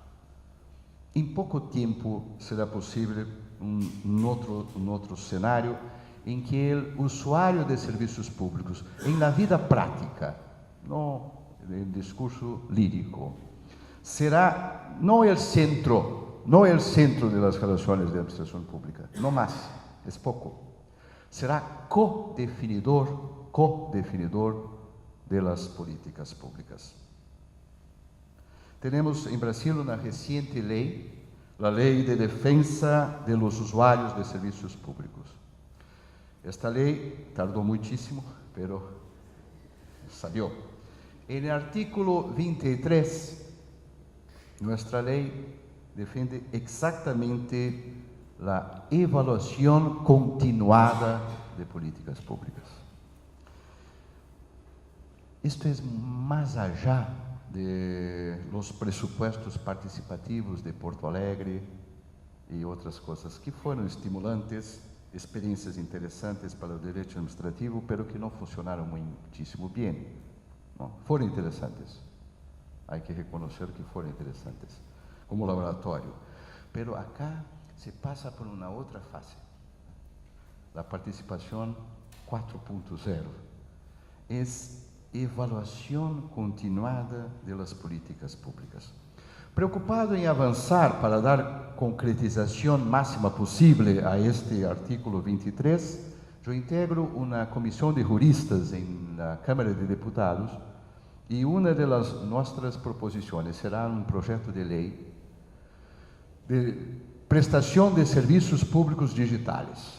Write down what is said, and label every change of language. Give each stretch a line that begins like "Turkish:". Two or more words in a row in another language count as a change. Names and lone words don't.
Portuguese: Em pouco tempo será possível outro cenário em que o usuário de serviços públicos, na vida prática, não em discurso lírico, será não o centro das relações de administração pública, não mais, é pouco.
Spanish: Será codefinidor de las políticas públicas.
Portuguese: Temos em Brasil uma recente lei, a Lei de Defensa de los Usuários de Serviços Públicos. Esta lei tardou muitíssimo,
Spanish: pero salió. En artículo 23, nuestra ley defiende exactamente la evaluación continuada de políticas públicas. Esto es más allá de los presupuestos participativos de Porto Alegre y otras cosas que fueron estimulantes, experiencias interesantes para el derecho administrativo, pero que no funcionaron muchísimo bien.
Portuguese: ¿no? Foram interesantes.
Spanish: Hay que reconocer que
Portuguese: foram interesantes,
Spanish: como laboratório. Pero acá
Portuguese: se passa por uma outra fase. A participação 4.0 é evaluação continuada das políticas públicas. Preocupado em avançar para dar concretização máxima possível a este artículo 23, eu integro uma comissão de juristas na Câmara de Deputados e uma das nossas proposições será um projeto de lei de prestação de serviços públicos digitais.